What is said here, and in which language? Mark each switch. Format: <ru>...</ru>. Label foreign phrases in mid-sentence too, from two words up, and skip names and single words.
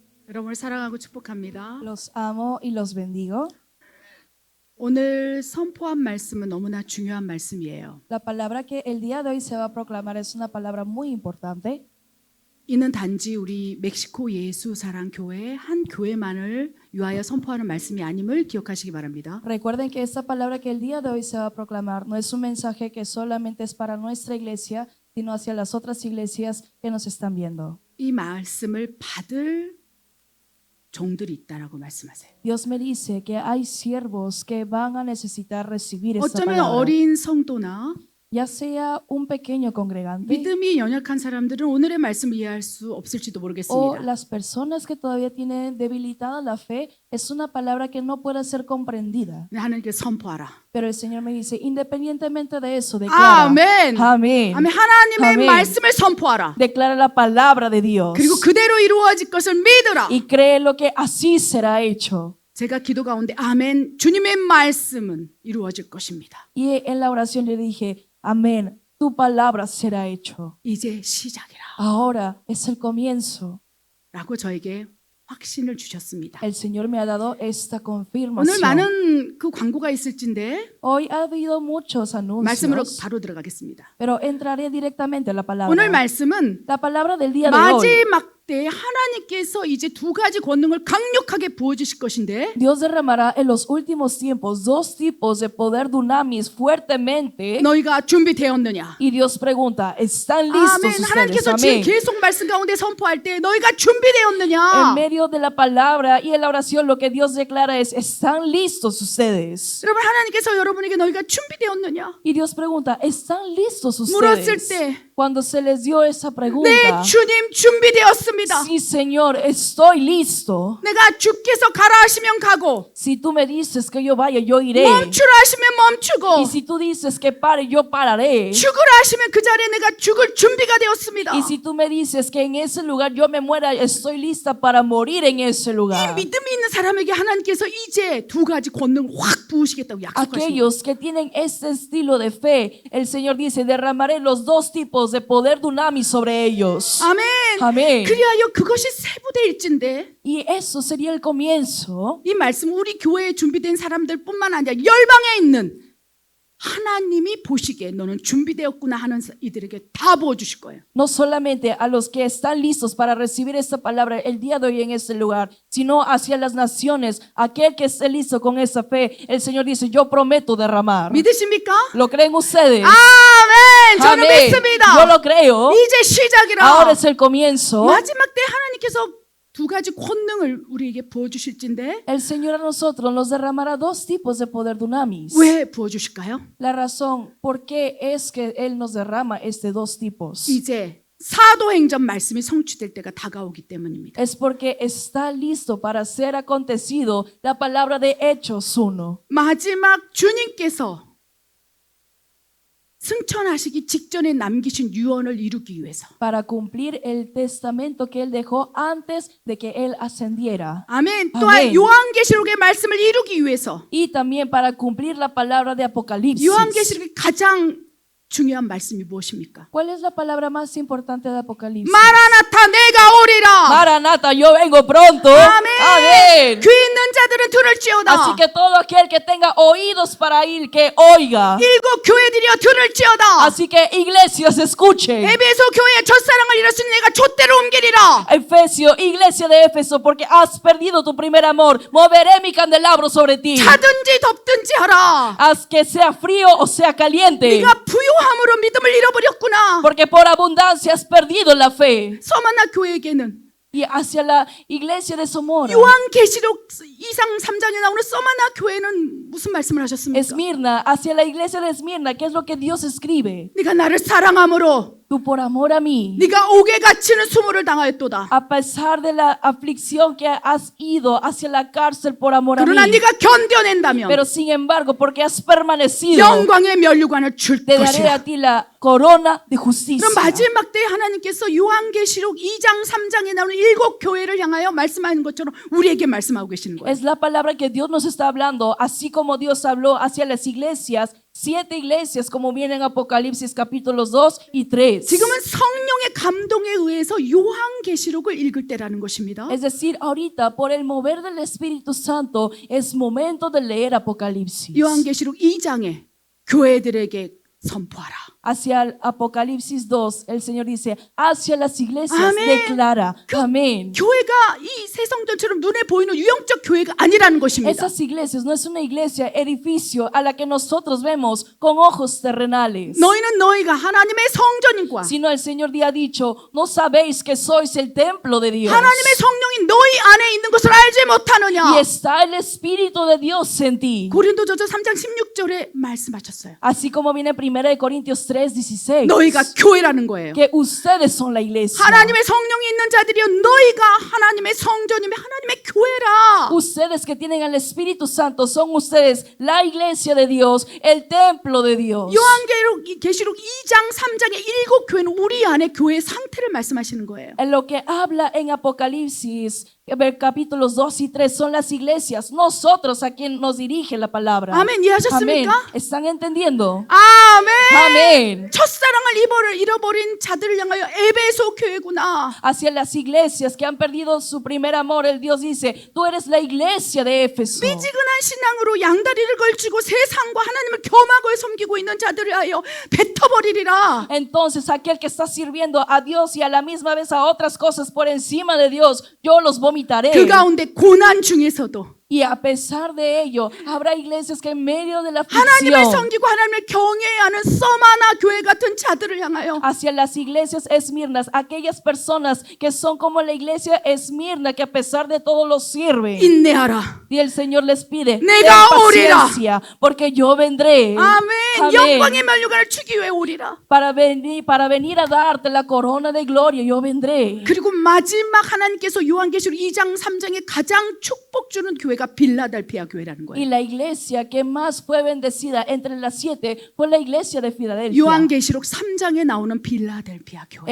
<ko>여러분을 사랑하고 축복합니다.</ko> <es>Los amo y los bendigo.</es> <ko>오늘 선포한 말씀은 너무나 중요한 말씀이에요.</ko> <es>La palabra que el día de hoy se va a proclamar es una palabra muy importante.</es> <ko>이는 단지 우리 멕시코 예수 사랑 교회 한 교회만을 위하여 선포하는 말씀이 아님을 기억하시기 바랍니다.</ko> <es>Recuerden que esta palabra que el día de hoy se va a proclamar no es un mensaje que solamente es para nuestra iglesia, sino hacia las otras iglesias que nos están viendo.</es> <ko>이 말씀을 받을 종들이 있다라고 말씀하세요.</ko> <es>Dios me dice que hay siervos que van a necesitar recibir esta</es> <ko>어쩌면</ko> <es>palabra.</es> <ko>어린 성도나</ko> <es>Ya sea un pequeño congregante</es> <ko>믿음이 연약한 사람들은 오늘의 말씀을 이해할 수 없을지도</ko> <es>o</es> <ko>모르겠습니다.</ko> <es>las personas que todavía tienen debilitada la fe, es una palabra que no puede ser comprendida.</es> <ko>하나님께 선포하라.</ko> <es>Pero el Señor me dice, independientemente de eso, declara.</es> <ko>아멘.</ko> <es>Amén.</es> <ko>아멘. 하나님의 아멘. 말씀을 선포하라.</ko> <es>Declara la palabra de Dios.</es> <ko>그리고 그대로 이루어질 것을 믿으라.</ko> <es>Y cree lo que así será hecho.</es> <ko>제가 기도 가운데 아멘. 주님의 말씀은 이루어질 것입니다.</ko> <es>Y en la oración le dije, amén, tu palabra será hecho.</es> <ko>이제 시작이라.</ko> <es>Ahora es el comienzo.</es> <ko>라고 저에게 확신을 주셨습니다.</ko> <es>El Señor me ha dado esta</es> <ko>오늘</ko> <es>confirmación.</es> <ko>많은 그 광고가 있을진데</ko> <es>Hoy ha habido muchos</es> <ko>말씀으로</ko> <es>anuncios,</es> <ko>바로 들어가겠습니다.</ko> <es>pero entraré directamente a la palabra.</es> <ko>오늘 말씀은</ko> <es>La palabra del día de hoy.</es> <ko>마지막 때 하나님께서 이제 두 가지 권능을 강력하게 부어주실 것인데</ko> <es>Dios derramará en los últimos tiempos dos tipos de poder dunamis fuertemente.</es> <ko>너희가 준비되었느냐?</ko> <es>Y Dios pregunta, ¿están listos</es> <ko>아멘.</ko> <es>ustedes?</es> <ko>하나님께서 지금</ko> <es>Amén.</es> <ko>계속 말씀 가운데 선포할 때 너희가 준비되었느냐?</ko> <es>En medio de la palabra y en la oración lo que Dios declara es, ¿están listos ustedes?</es> <ko>여러분 하나님께서 여러분에게 너희가 준비되었느냐?</ko> <es>Y Dios pregunta, ¿están listos</es> <ko>물었을</ko> <es>ustedes?</es> <ko>때</ko> <es>Cuando se les dio esa</es> <ko>네</ko> <es>pregunta,</es> <ko>주님 준비되었습니다.</ko> <es>sí, Señor, estoy listo.</es> <ko>내가 주께서 가라 하시면 가고</ko> <es>Si tú me dices que yo vaya, yo iré.</es> <ko>멈추라 하시면 멈추고</ko> <es>Y si tú dices que pare, yo pararé.</es> <ko>죽으라 하시면 그 자리에 내가 죽을 준비가 되었습니다.</ko> <es>Y si tú me dices que en ese lugar yo me muera, estoy lista para morir en ese</es> <ko>이</ko> <es>lugar.</es> <ko>믿음이 있는 사람에게 하나님께서 이제 두 가지 권능을 확 부으시겠다고 약속하십니다.</ko> <es>Aquellos que tienen este estilo de fe, el Señor dice, derramaré los dos tipos de poder dunamis sobre ellos.</es> <ko>아멘. 아멘. 그리하여 그것이 세부대일진데</ko> <es>Y eso sería el comienzo.</es> <ko>이 말씀 우리 교회에 준비된 사람들뿐만 아니라 열방에 있는 하나님이 보시기에 너는 준비되었구나 하는 이들에게 다 부어주실 거예요.</ko> <es>No solamente a los que están listos para recibir esta palabra el día de hoy en este lugar, sino hacia las naciones, aquel que esté listo con esa fe, el Señor dice, yo prometo derramar.</es> <ko>믿으십니까?</ko> <es>¿Lo creen ustedes?</es> <ko>아멘. 저는</ko> <es>Amén.</es> <ko>믿습니다.</ko> <es>Yo lo creo.</es> <ko>이제 시작이라.</ko> <es>Ahora es el comienzo.</es> <ko>마지막 때 하나님께서 두 가지 권능을 우리에게 부어주실진데</ko> <es>El Señor a nosotros nos derramará dos tipos de poder dunamis.</es> <ko>왜 부어주실까요?</ko> <es>La razón por qué es que Él nos derrama este dos tipos</es> <ko>이제 사도행전 말씀이 성취될 때가 다가오기 때문입니다.</ko> <es>es porque está listo para ser acontecido la palabra de Hechos 1.</es> <ko>마지막 주님께서 승천하시기 직전에 남기신 유언을 이루기 위해서</ko> <es>Para cumplir el testamento que Él dejó antes de que Él ascendiera.</es> <ko>아멘. 또한 아멘. 요한계시록의 말씀을 이루기 위해서</ko> <es>Y también para cumplir la palabra de Apocalipsis.</es> <ko>요한계시록의 가장 중요한 말씀이 무엇입니까?</ko> <es>¿Cuál es la palabra más importante de Apocalipsis?</es> <ko>마라나타 내가 오리라.</ko> <es>Maranata, yo vengo pronto.</es> <ko>아멘.</ko> <es>Amén.</es> <ko>귀 있는 자들은 들을지어다.</ko> <es>Así que todo aquel que tenga oídos para ir, que oiga.</es> <ko>일곱 교회들이여 들을지어다.</ko> <es>Así que iglesias escuchen.</es> <ko>에베소 교회의 첫사랑을 잃었으니 내가 촛대로 옮기리라.</ko> <es>Efesio, iglesia de Éfeso, porque has perdido tu primer amor, moveré mi candelabro sobre ti.</es> <ko>차든지 덥든지 하라.</ko> <es>Haz que sea frío o sea caliente,</es> <ko>네가 부요함으로 믿음을 잃어버렸구나.</ko> <es>porque por abundancia has perdido la fe.</es> <ko>서만나 교회에게는</ko> <es>Y hacia la iglesia de Somora,</es> <ko>요한계시록 2장 3장에 나오는 서마나 교회는 무슨 말씀을 하셨습니까?</ko> <es>Esmirna, hacia la iglesia de Esmirna, ¿qué es lo que Dios escribe?</es> <ko>네가 나를 사랑함으로</ko> <es>Tú por amor a mí,</es> <ko>네가 옥에 갇히는 수모를 당하였도다.</ko> <es>a pesar de la aflicción que has ido hacia la cárcel por amor a mí,</es> <ko>그러나 네가 견뎌낸다면</ko> <es>pero sin embargo, porque has permanecido,</es> <ko>영광의 면류관을 줄</ko> <es>te daré</es> <ko>것이라.</ko> <es>a ti la corona de justicia.</es> <ko>그럼 마지막 때 하나님께서 요한계시록 2장 3장에 나오는 일곱 교회를 향하여 말씀하는 것처럼 우리에게 말씀하고 계시는 거예요.</ko> <es>Es la palabra que Dios nos está hablando, así como Dios habló hacia las iglesias 7 iglesias como viene en Apocalipsis capítulos 2 y 3.</es> <ko>지금은 성령의 감동에 의해서 요한계시록을 읽을 때라는 것입니다.</ko> <es>Es decir, ahorita por el mover del Espíritu Santo es momento de leer Apocalipsis.</es> <ko>요한계시록 2장에 교회들에게 선포하라.</ko> <es>Hacia el Apocalipsis 2, el Señor dice, hacia las iglesias Amén. declara, amén.</es> <ko>교회가 이 세성전처럼 눈에 보이는 유형적 교회가 아니라는 것입니다.</ko> <es>Esas iglesias no es una iglesia, edificio a la que nosotros vemos con ojos terrenales.</es> <ko>너희는 너희가 하나님의 성전인과</ko> <es>Sino el Señor ha dicho, no sabéis que sois el templo de Dios.</es> <ko>하나님의 성령이 너희 안에 있는 것을 알지 못하느냐.</ko> <es>Y está el Espíritu de Dios en ti.</es> <ko>고린도전서 3장 16절에 말씀하셨어요.</ko> <es>Así como viene 1 Corintios 3:16.</es> <ko>너희가 교회라는 거예요.</ko> <es>Que ustedes son la iglesia.</es> <ko>하나님의 성령이 있는 자들이여 너희가 하나님의 성전이며 하나님의 교회라.</ko> <es>Ustedes que tienen el Espíritu Santo son ustedes la iglesia de Dios, el templo de Dios.</es> <ko>요한계시록 2장 3장의 7 교회는 우리 안에 교회의 상태를 말씀하시는 거예요.</ko> <es>En lo que habla en Apocalipsis, capítulos 2 y 3 son las iglesias, nosotros a quien nos dirige la palabra.</es> <ko>아멘. 이해하셨습니까?</ko> <es>Amén. ¿Están entendiendo?</es> <ko>아멘.</ko> <es>Amén.</es> <ko>첫사랑을 잃어버린 자들을 향하여 에베소 교회구나.</ko> <es>Hacia las iglesias que han perdido su primer amor, el Dios dice, tú eres la iglesia de Éfeso.</es> <ko>미지근한 신앙으로 양다리를 걸치고 세상과 하나님을 겸하고 섬기고 있는 자들을 하여 뱉어버리리라.</ko> <es>Entonces aquel que está sirviendo a Dios y a la misma vez a otras cosas por encima de Dios, yo los vomitaré.</es> <ko>그 가운데 고난 중에서도</ko> <es>Y a pesar de ello, habrá iglesias que en medio de la</es> <ko>하나님을</ko> <es>aflicción,</es> <ko>섬기고 하나님을 경외하는 서마나 교회 같은 자들을 향하여</ko> <es>hacia las iglesias esmirnas, aquellas personas que son como la iglesia esmirna, que a pesar de todo los sirve.</es> <ko>인내하라.</ko> <es>Y el Señor les pide, ten</es> <ko>내가 오리라.</ko> <es>paciencia, porque yo vendré.</es> <ko>아멘. 영광의 면류관을 주기 위해 오리라.</ko> <es>Para venir a darte la corona de gloria, yo vendré.</es> <ko>그리고 마지막 하나님께서 요한계시록 2장 3장에 가장 축복 주는 교회가 빌라델피아 교회라는</ko> <es>Y</es> <ko>거예요.</ko> <es>la iglesia que más fue bendecida entre las 7 fue la iglesia de Filadelfia.</es> <ko>요한계시록 3장에 나오는 빌라델피아 교회.</ko>